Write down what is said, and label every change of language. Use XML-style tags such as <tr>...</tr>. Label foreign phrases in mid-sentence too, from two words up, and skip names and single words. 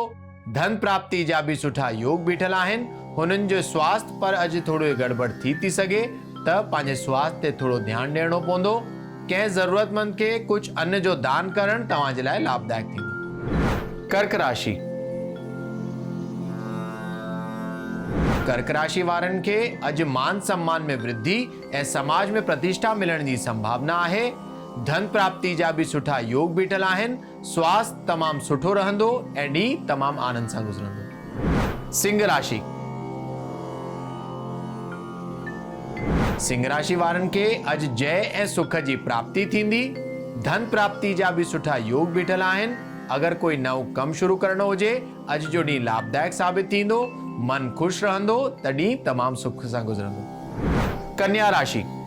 <sd>धन प्राप्ति जा बि सुठा योग बीठल आहिनि। हुननि जो स्वास्थ्य पर अॼु थोरो गड़बड़ थी सघे त पंहिंजे स्वास्थ्य ते थोरो ध्यानु ॾियणो पवंदो। कंहिं ज़रूरतमंद खे कुझु अन्न जो दान करणु तव्हां जे लाइ लाभदायक थींदो। कर्क राशि। कर्क राशि वारनि खे अॼु मान सम्मान में वृद्धि ऐं समाज में प्रतिष्ठा मिलण जी संभावना आहे। धन प्राप्ति जा बि सुठा योग बीठल आहिनि। स्वास्थ्य तमामु सुठो रहंदो ऐं ॾींहुं तमामु आनंद सां गुज़रंदो। सिंह राशि। सिंह राशि वारनि खे अॼु जय ऐं सुख जी प्राप्ति थींदी। धन प्राप्ति जा बि सुठा योग बीठल आहिनि। अगरि कोई नओं कमु शुरू करणो हुजे अॼु जो ॾींहुं लाभदायक साबित थींदो। मन ख़ुशि रहंदो त ॾींहुं तमामु सुख सां गुज़रंदो। कन्या राशि।</sd>